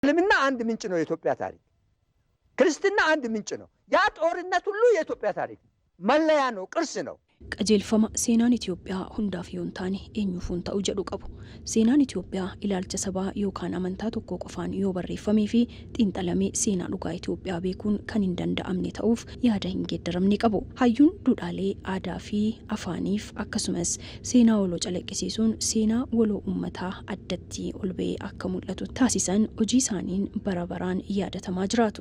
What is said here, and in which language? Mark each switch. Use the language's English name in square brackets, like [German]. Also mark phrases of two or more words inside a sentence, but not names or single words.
[Amharic] ለምንና አንድ ምንጭ ነው የኢትዮጵያ ታሪክ ክርስትና አንድ ምንጭ ነው ያ ጦርነት ሁሉ የኢትዮጵያ ታሪክ መለያ ነው ቅርስ ነው [Oromo] qajeelfama seenaan Itoophiyaa hundaaf yoon taane eenyuufuun ta'u jedhu qabu. Seenaan Itoophiyaa ilaalcha sabaa yookaan amantaa tokko qofaan yoo barreeffamee fi xiinxalamee seenaa dhugaa Itoophiyaa beekuun kan hin danda'amne ta'uuf yaada hin geeddaramne qabu. Hayyuun duudhaalee aadaa fi afaaniif akkasumas seenaa waloo calaqqisiisuun seenaa waloo uummataa addatti ol ba'ee akka mul'atu taasisan hojii isaaniin bara baraan yaadatamaa jiraatu.